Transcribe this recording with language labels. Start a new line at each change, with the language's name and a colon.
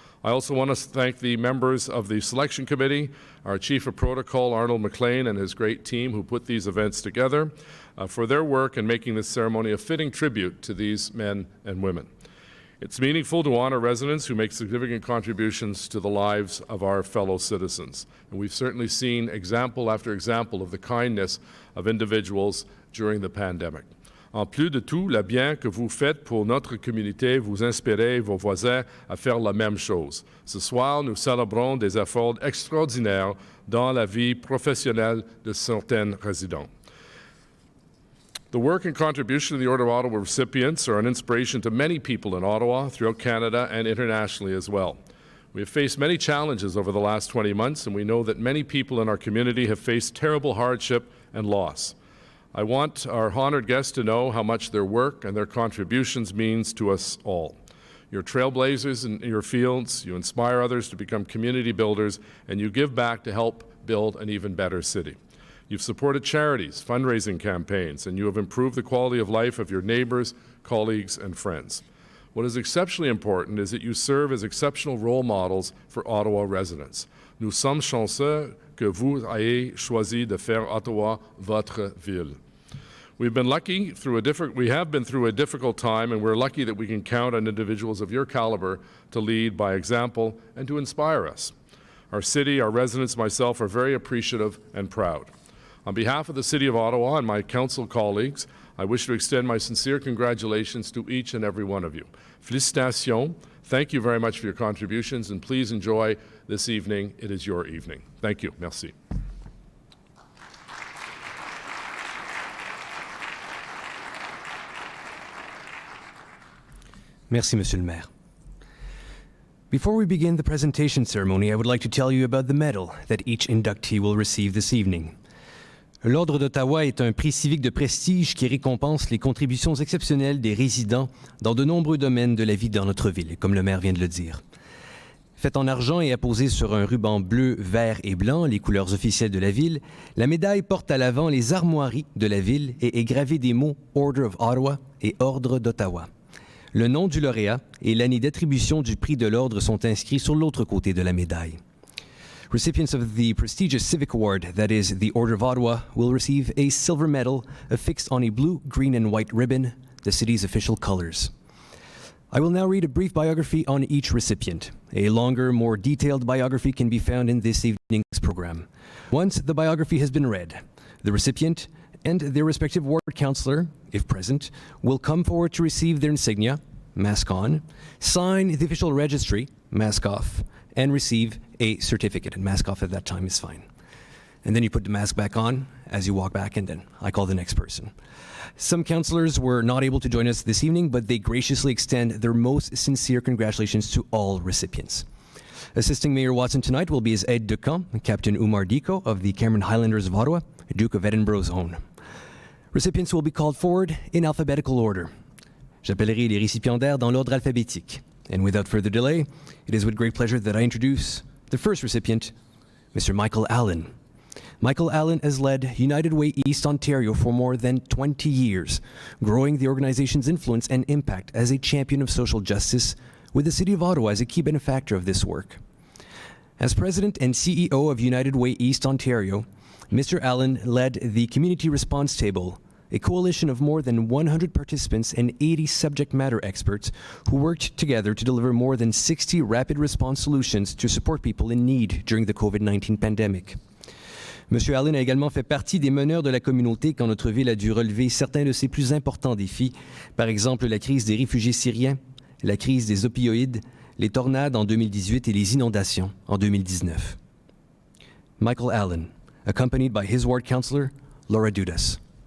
English: I also want to thank the members of the Selection Committee, our Chief of Protocol, Arnold McLean, and his great team who put these events together, for their work in making this ceremony a fitting tribute to these men and women. It's meaningful to honor residents who make significant contributions to the lives of our fellow citizens. And we've certainly seen example after example of the kindness of individuals during the pandemic.
French: En plus de tout, le bien que vous faites pour notre communauté, vous inspirez vos voisins à faire la même chose. Ce soir, nous célébrons des efforts extraordinaires dans la vie professionnelle de certains résidents.
English: The work and contribution of the Order of Ottawa recipients are an inspiration to many people in Ottawa, throughout Canada, and internationally as well. We have faced many challenges over the last 20 months, and we know that many people in our community have faced terrible hardship and loss. I want our honored guests to know how much their work and their contributions means to us all. You're trailblazers in your fields, you inspire others to become community builders, and you give back to help build an even better city. You've supported charities, fundraising campaigns, and you have improved the quality of life of your neighbors, colleagues, and friends. What is exceptionally important is that you serve as exceptional role models for Ottawa residents.
French: Nous sommes chanceux que vous ayez choisi de faire Ottawa votre ville.
English: We have been through a difficult time, and we're lucky that we can count on individuals of your caliber to lead by example and to inspire us. Our city, our residents, myself are very appreciative and proud. On behalf of the City of Ottawa and my council colleagues, I wish to extend my sincere congratulations to each and every one of you.
French: Félicitations.
English: Thank you very much for your contributions, and please enjoy this evening. It is your evening. Thank you.
French: Merci. Merci, Monsieur le Maire.
English: Before we begin the presentation ceremony, I would like to tell you about the medal that each inductee will receive this evening.
French: L'Ordre d'Ottawa est un prix civique de prestige qui récompense les contributions exceptionnelles des résidents dans de nombreux domaines de la vie dans notre ville, comme le maire vient de le dire. Faite en argent et apposée sur un ruban bleu, vert et blanc, les couleurs officielles de la ville, la médaille porte à l'avant les armoiries de la ville et est gravée des mots Order of Ottawa et Ordre d'Ottawa. Le nom du lauréat et l'année d'attribution du prix de l'Ordre sont inscrits sur l'autre côté de la médaille.
English: Recipients of the prestigious civic award, that is, the Order of Ottawa, will receive a silver medal affixed on a blue, green, and white ribbon, the city's official colors. I will now read a brief biography on each recipient. A longer, more detailed biography can be found in this evening's program. Once the biography has been read, the recipient and their respective ward councillor, if present, will come forward to receive their insignia, mask on, sign the official registry, mask off, and receive a certificate, and mask off at that time is fine. And then you put the mask back on as you walk back, and then I call the next person. Some councillors were not able to join us this evening, but they graciously extend their most sincere congratulations to all recipients. Assisting Mayor Watson tonight will be his aide de camp, Captain Umar Diko of the Cameron Highlanders of Ottawa, Duke of Edinburgh's own. Recipients will be called forward in alphabetical order.
French: J'appellerai les récipiendaires dans l'ordre alphabétique.
English: And without further delay, it is with great pleasure that I introduce the first recipient, Mr. Michael Allen. Michael Allen has led United Way East Ontario for more than 20 years, growing the organization's influence and impact as a champion of social justice, with the City of Ottawa as a key benefactor of this work. As President and CEO of United Way East Ontario, Mr. Allen led the Community Response Table, a coalition of more than 100 participants and 80 subject matter experts who worked together to deliver more than 60 rapid response solutions to support people in need during the COVID-19 pandemic.
French: Monsieur Allen a également fait partie des meneurs de la communauté quand notre ville a dû relever certains de ses plus importants défis, par exemple la crise des réfugiés syriens, la crise des opioïdes, les tornades en 2018 et les inondations en 2019.
English: Michael Allen, accompanied by his ward councillor, Laura Dudas.